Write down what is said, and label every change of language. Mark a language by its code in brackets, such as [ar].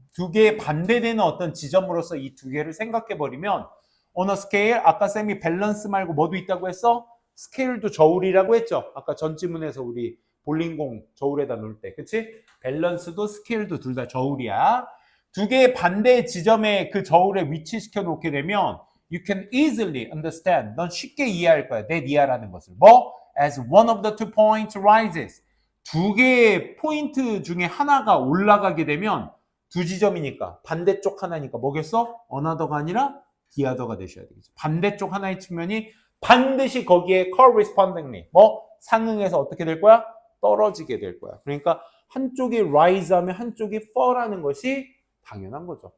[ko] 두 개의 반대되는 어떤 지점으로서 이 두 개를 생각해 버리면 [en] on a scale, [ko] 아까 쌤이 밸런스 말고 뭐도 있다고 했어? 스케일도 저울이라고 했죠. 아까 전 지문에서 우리 볼링공 저울에다 놓을 때. 그치? 밸런스도 스케일도 둘 다 저울이야. 두 개의 반대 지점에 그 저울에 위치시켜 놓게 되면 [en] you can easily understand. [ko] 넌 쉽게 이해할 거야. 내 니아라는 것을. 뭐? [en] As one of the two points rises. [ko] 두 개의 포인트 중에 하나가 올라가게 되면 두 지점이니까 반대쪽 하나니까 뭐겠어? another가 아니라 the other가 되셔야 되겠죠. 반대쪽 하나의 측면이 반드시 거기에 correspondingly 뭐? 상응해서 어떻게 될 거야? 떨어지게 될 거야. 그러니까 한쪽이 rise 하면 한쪽이 fall하는 것이 당연한 거죠.